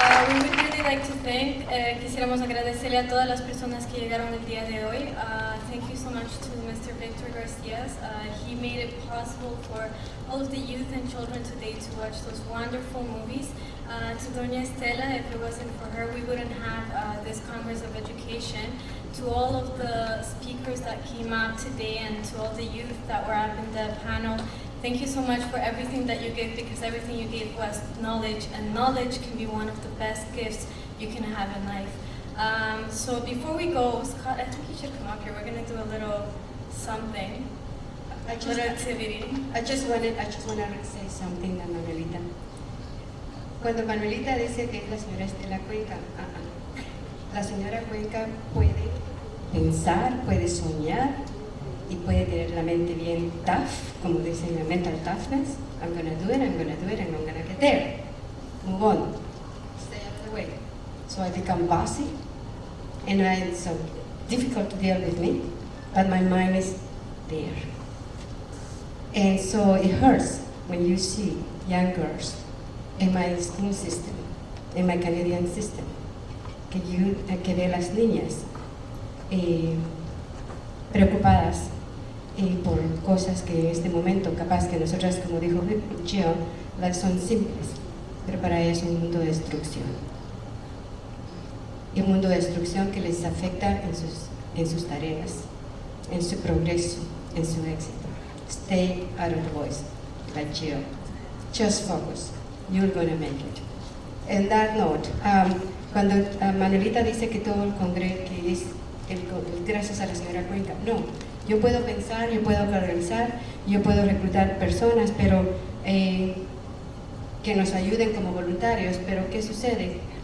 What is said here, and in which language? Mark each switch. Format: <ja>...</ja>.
<en>We would really like to thank,</en> <es>quisiéramos agradecerle a todas las personas que llegaron el día de hoy.</es> <en>Thank you so much to Mr. Victor Garcia. He made it possible for all of the youth and children today to watch those wonderful movies. To Doña Estela, if it wasn't for her, we wouldn't have this Congress of Education. To all of the speakers that came out today and to all the youth that were up in the panel, thank you so much for everything that you gave, because everything you gave was knowledge, and knowledge can be one of the best gifts you can have in life. So before we go, Scott, I think you should come up here. We're going to do a little something, a little activity. I just wanted to say something a Manuelita.</en> <es>Cuando Manuelita dice que es la señora Estela Cuenca, la señora Cuenca puede pensar, puede soñar y puede tener la mente bien tough, como dicen la</es> <en>mental toughness. I'm going to do it, I'm going to do it, and I'm going to get there. Move on. Stay out of the way. So I become bossy. and it's so difficult to deal with me, but my mind is there. And so it hurts when you see young girls in my school system, in my Canadian system,</en> <es>que ve las niñas preocupadas por cosas que en este momento capaz que nosotras, como dijo Jill, son simples, pero para ellas es un mundo de destrucción. Y un mundo de destrucción que les afecta en sus tareas, en su progreso, en su éxito.</es> <en>Stay out of the voice, like Jill. Just focus. You're gonna make it. And that note,</en> <es>cuando Manuelita dice que todo el congreso, que es gracias a la señora Cuenca, no. Yo puedo pensar, yo puedo organizar, yo puedo reclutar personas, pero que nos ayuden como voluntarios, pero ¿qué sucede?</es>